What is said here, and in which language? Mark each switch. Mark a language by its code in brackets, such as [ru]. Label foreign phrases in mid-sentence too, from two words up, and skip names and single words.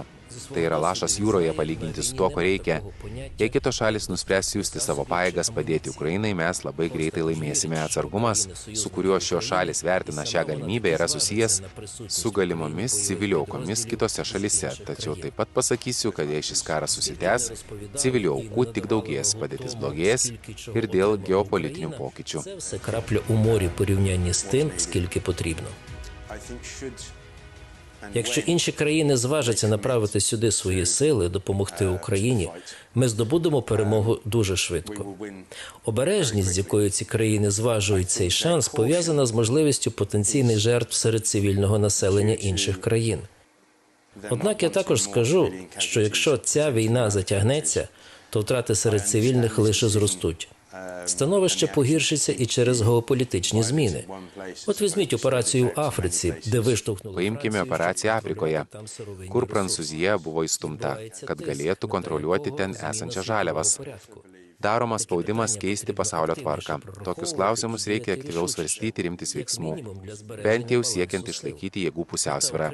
[lt] Tai yra lašas jūroje palyginti su tuo, ko reikia. Jei kitos šalis nuspręs siųsti savo pajėgas padėti Ukrainai, mes labai greitai laimėsime. Atsargumas, su kuriuo šios šalis vertina šią galimybę, yra susijęs su galimomis civilių aukomis kitose šalise. Tačiau taip pat pasakysiu, kad jei šis karas susitęs, civilių aukų tik daugės, padėtis blogės ir dėl geopolitinių pokyčių. [uk] Це все крапля у морі порівнянні з тим, скільки потрібно. Якщо інші країни зважаться направити сюди свої сили, допомогти Україні, ми здобудемо перемогу дуже швидко. Обережність, з якою ці країни зважують цей шанс, пов'язана з можливістю потенційних жертв серед цивільного населення інших країн. Однак я також скажу, що якщо ця війна затягнеться, то втрати серед цивільних лише зростуть. Становище погіршиться і через геополітичні зміни. От візьміть операцію в Африці, де виштовхнули... [lt] Paimkime operaciją Afrikoje, kur Prancūzija buvo įstumta, kad galėtų kontroliuoti ten esančias žaliavas. Daromas spaudimas keisti pasaulio tvarką. Tokius klausimus reikia aktyviau svarstyti ir imtis veiksmų, bent jau siekiant išlaikyti jėgų pusiausvyrą.